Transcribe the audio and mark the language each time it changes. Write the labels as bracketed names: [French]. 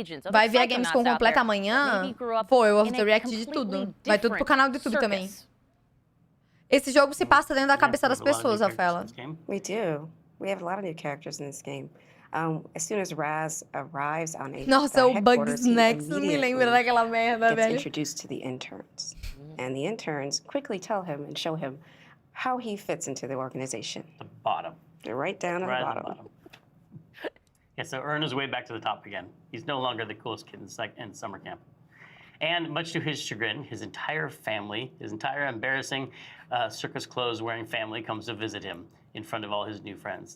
[Portuguese] Vai ver a Gamescom completa amanhã? Pô, eu vou react de tudo. Vai tudo pro canal do YouTube também. Esse jogo se passa dentro da cabeça das pessoas, Rafaela. [English] We do. We have a lot of new characters in this game. As soon as Raz arrives on a [Portuguese] Nossa, o Bugsnax me lembra daquela merda, velho. [English] Introduced to the interns. And the interns quickly tell him and show him how he fits into the organization. The bottom. They're right down at the bottom. Yeah, so earn his way back to the top again. He's no longer the coolest kid in summer camp. And much to his chagrin, his entire family, his entire embarrassing circus clothes wearing family comes to visit him in front of all his new friends.